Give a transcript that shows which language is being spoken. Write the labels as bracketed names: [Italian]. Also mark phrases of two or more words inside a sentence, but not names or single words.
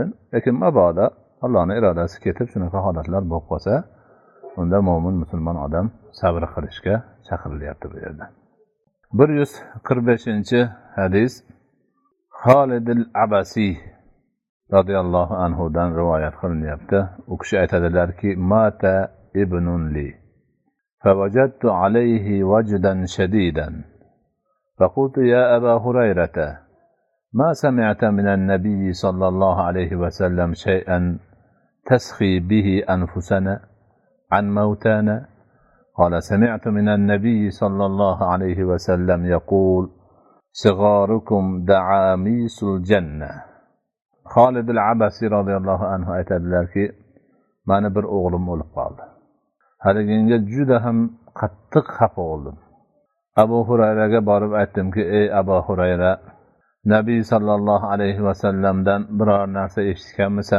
[Uzbek] Lekin mabodo Allohning irodasi ketib shunaqa holatlar bo'lib qolsa, unda mo'min musulmon odam sabr qilishga chaqirilyapti bu yerda. 145-hadis Xolid al-Abasi [Arabic] radhiyallohu anhu [Uzbek] dan rivoyat qilinyapti. U kishi aytadilarki, [Arabic] مات ابن لي فوجدت عليه وجدا شديدا فقلت يا أبا هريرة ما سمعت من النبي صلى الله عليه وسلم شيئا تسخي به أنفسنا عن موتانا؟ قال سمعت من النبي صلى الله عليه وسلم يقول صغاركم دعاميس الجنة. [Uzbek] Xolid al-Abasi [Arabic] radhiyallohu anhu [Uzbek] aytadilarki, meni bir o'g'lim o'lib qoldi. Haliginga juda ham qattiq xafa bo'ldim. Abu Hurayraga borib aytdimki, ey Abu Hurayra, Nabiy [Arabic] sallallohu alayhi va sallamdan [Uzbek] biror narsa eshitganmisan?